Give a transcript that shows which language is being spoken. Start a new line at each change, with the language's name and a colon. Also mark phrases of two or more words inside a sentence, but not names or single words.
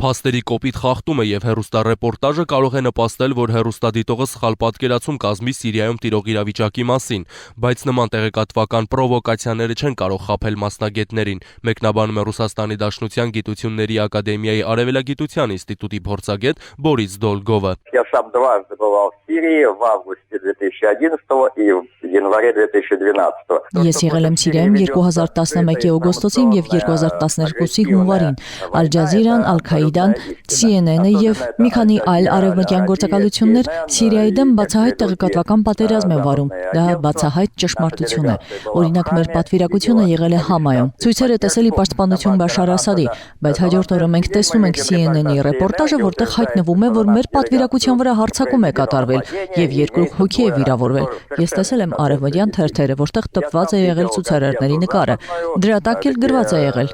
Armenian: Փաստերի կոպիտ խախտումը եւ հեռուստառեպորտաժը կարող է նպաստել, որ հեռուստադիտողը սխալ պատկերացում կազմի Սիրիայում տիրող իրավիճակի մասին, բայց նման տեղեկատվական պրովոկացիաները չեն կարող խաբել մասնագետներին, մեկնաբանում է Ռուսաստանի Դաշնության Գիտությունների Ակադեմիայի Արևելագիտության ինստիտուտի փորձագետ Բորիս Դոլգովը։
Russian: Я сам дважды бывал в Сирии в августе 2011 и в январе 2012.
Armenian: Ես եղել եմ Սիրիայում 2011-ի օգոստոսին եւ 2012-ի հունվարին։ Al Jazeera-ն, Al-Qaeda-ն, CNN-ը եւ մի քանի այլ արևմտյան գործակալություններ Սիրիայի դեմ բացահայտ տեղեկատվական պատերազմ են վարում։ Դա բացահայտ ճշմարտություն է։ Օրինակ, մեր պատվիրակությունը եղել է Համայում։ Ցույցերը տեսել ի պաշտպանություն Բաշար Ասադի, բայց հաջորդ օրը մենք տեսնում ենք CNN-ի ռեպորտաժը, որտեղ հայտնվում է, որ մեր պատվիրակության վրա հարձակում է կատարվել եւ 2 հոգի է վիրավորվել։ Ես տեսել եմ արևմտյան թերթերը, որտեղ տպված է եղել ցուցարարների նկարը։ Դրա տակ էլ գրված է եղել.